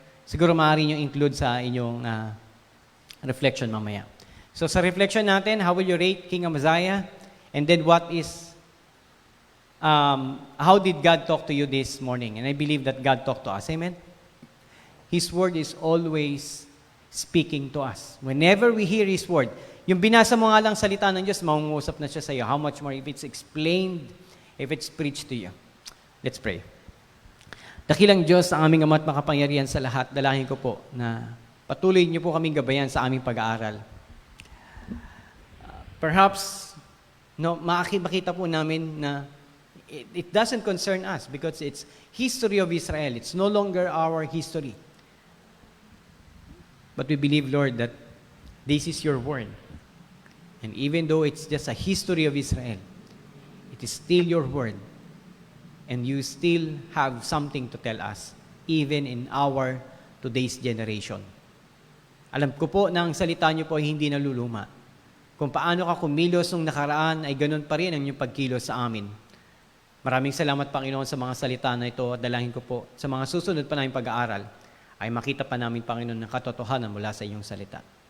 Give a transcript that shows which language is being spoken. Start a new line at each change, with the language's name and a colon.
Filipino: Siguro maaari nyo include sa inyong reflection mamaya.
English: So
Filipino: sa reflection natin,
English: how will you rate King Amaziah? And then how did God talk to you this morning? And I believe that God talked to us. Amen? His word is always speaking to us. Whenever we hear His word,
Filipino: yung binasa mo nga lang salita ng Diyos, mangungusap na siya sa iyo.
English: How much more if it's explained, if it's preached to you? Let's pray.
Filipino: Dakilang Diyos, ang aming Ama at makapangyarihan sa lahat, dalahin ko po na patuloy niyo po kaming gabayan sa aming pag-aaral.
English: Perhaps,
Filipino: makita po namin na
English: it doesn't concern us because it's history of Israel. It's no longer our history. But we believe, Lord, that this is your word. And even though it's just a history of Israel, it is still your word. And you still have something to tell us, even in our today's generation.
Filipino: Alam ko po na ang salita niyo po ay hindi naluluma. Kung paano ka kumilos nung nakaraan, ay ganun pa rin ang inyong pagkilos sa amin. Maraming salamat, Panginoon, sa mga salita na ito. Dalahin ko po sa mga susunod pa namin pag-aaral, ay makita pa namin, Panginoon, ng katotohanan mula sa iyong salita.